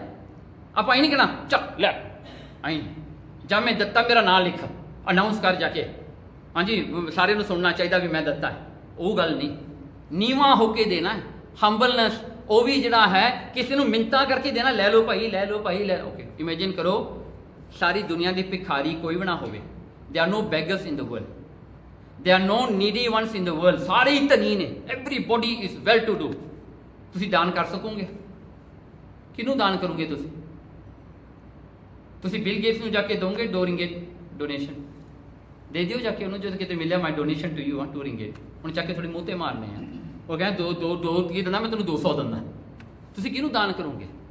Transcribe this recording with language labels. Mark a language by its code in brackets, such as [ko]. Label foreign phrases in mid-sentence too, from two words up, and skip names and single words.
[pa] ਆਪਾਂ ਇਹ ਨਹੀਂ ਕਹਿਣਾ ਚੱਲ ਲੈ ਆਈ, ਜਾਂ ਮੈਂ ਦਿੱਤਾ ਮੇਰਾ ਨਾਂ ਲਿਖ, ਅਨਾਉਂਸ ਕਰ ਜਾ ਕੇ, ਹਾਂਜੀ ਸਾਰਿਆਂ ਨੂੰ ਸੁਣਨਾ ਚਾਹੀਦਾ ਵੀ ਮੈਂ ਦਿੱਤਾ ਹੈ। ਉਹ ਗੱਲ ਨਹੀਂ, ਨੀਵਾਂ ਹੋ ਕੇ ਦੇਣਾ ਹੈ, ਹੰਬਲਨੈਸ। ਉਹ ਵੀ ਜਿਹੜਾ ਹੈ ਕਿਸੇ ਨੂੰ ਮਿੰਨਤਾਂ ਕਰਕੇ ਦੇਣਾ, ਲੈ ਲਓ ਭਾਈ, ਲੈ ਲਓ ਭਾਈ, ਲੈ। ਓਕੇ, ਇਮੇਜਿਨ ਕਰੋ ਸਾਰੀ ਦੁਨੀਆ ਦੀ ਭਿਖਾਰੀ ਕੋਈ ਵੀ ਨਾ ਹੋਵੇ। [en] There are no beggars in the world. There are no needy ones in the world. [pa] ਸਾਰੇ ਹੀ ਧਨੀ ਨੇ, [en] everybody is well to do. [pa] ਤੁਸੀਂ ਦਾਨ ਕਰ ਸਕੋਗੇ? ਕਿਹਨੂੰ ਦਾਨ ਕਰੋਗੇ ਤੁਸੀਂ? ਤੁਸੀਂ ਬਿਲ ਗੇਟਸ ਨੂੰ ਜਾ ਕੇ ਦੋਗੇ 2 ਰਿੰਗਿਟ ਡੋਨੇਸ਼ਨ? ਦੇ ਦਿਓ ਜਾ ਕੇ ਉਹਨੂੰ, ਜਦੋਂ ਕਿਤੇ ਮਿਲਿਆ [en] My donation to you [pa] 2 ਰਿੰਗਿਟ, ਹੁਣ ਚੱਕ ਕੇ ਥੋੜੇ ਮੂੰਹ ਤੇ ਮਾਰਨੇ ਆ। ਉਹ ਕਹਿੰਦਾ ਦੋ ਕੀ ਦਿੰਦਾ, ਮੈਂ ਤੈਨੂੰ 200 ਦਿੰਦਾ। ਤੁਸੀਂ ਕਿਹਨੂੰ ਦਾਨ ਕਰੋਗੇ?